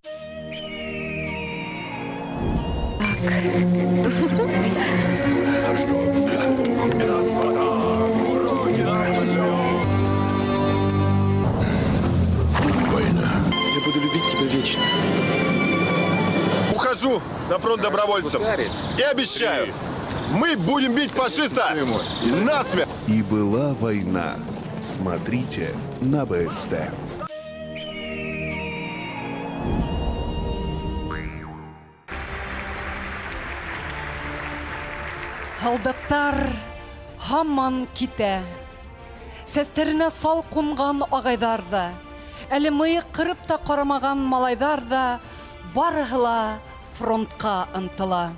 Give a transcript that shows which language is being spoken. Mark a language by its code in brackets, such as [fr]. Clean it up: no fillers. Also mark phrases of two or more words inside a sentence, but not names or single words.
[ru] Я буду любить тебя вечно. Ухожу на фронт добровольцев. И обещаю, мы будем бить фашиста насмерть. И была война. Смотрите на БСТ. [ba] Солдаттар хаман китә. Сәстеренә сал кунган агайдар да, әле мыек кырып та карамаган малайдар да барыһы ла фронтка ынтыла.